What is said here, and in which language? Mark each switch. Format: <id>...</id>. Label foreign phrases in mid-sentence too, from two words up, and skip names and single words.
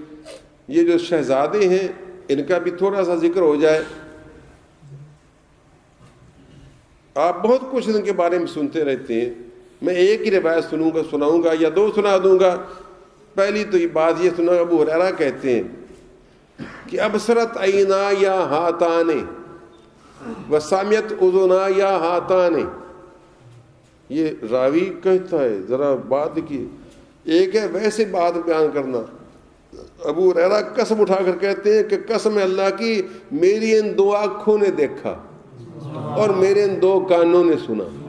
<ur>یہ جو شہزادے ہیں ان کا بھی تھوڑا سا ذکر ہو جائے. آپ بہت کچھ ان کے بارے میں سنتے رہتے ہیں، میں ایک ہی روایت سناؤں گا یا دو سنا دوں گا. پہلی تو یہ بات یہ سنا، ابو ہریرہ کہتے ہیں کہ</ur> <ar>ابصرت عینا یا ہاتان وسمعت اذنا یا ہاتان.</ar> <ur>یہ راوی کہتا ہے، ذرا بات کی ایک ہے ویسے بات بیان کرنا. ابو ہریرہ قسم اٹھا کر کہتے ہیں کہ قسم اللہ کی میری ان دو آنکھوں نے دیکھا اور میرے ان دو کانوں نے سنا.</ur>